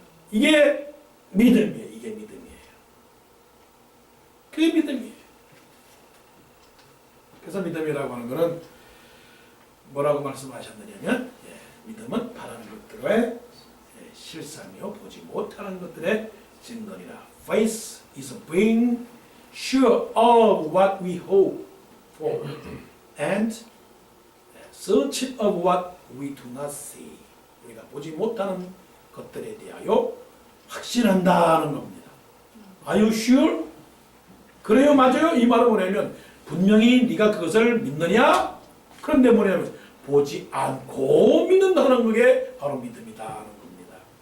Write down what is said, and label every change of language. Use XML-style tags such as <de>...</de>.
<ko>이게 믿음이에요. 이게 믿음이에요. 그게 믿음이에요. 그래서 믿음이라고 하는 것은 뭐라고 말씀하셨느냐면, 믿음은 바라는 것들의 실상이요 보지 못하는 것들의 증거니라.</ko> <en>Faith is being sure of what we hope for and certain of what we do not see.</en> <ko>우리가 보지 못하는 것들에 대하여 확신한다는 겁니다.</ko> <en>Are you sure?</en> <ko>그래요, 맞아요. 이 말은 뭐냐면 분명히 네가 그것을 믿느냐? 그런데 뭐냐면 보지 않고 믿는다는 게 바로 믿음이다는 겁니다.</ko>